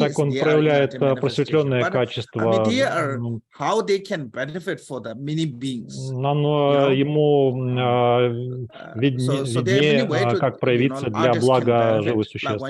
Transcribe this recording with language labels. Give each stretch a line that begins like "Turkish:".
Russian: так он проявляет просветленное качество.
English: I mean, they are how they can benefit for the many beings.
Russian: Но ему виднее, как проявиться для блага живых существ.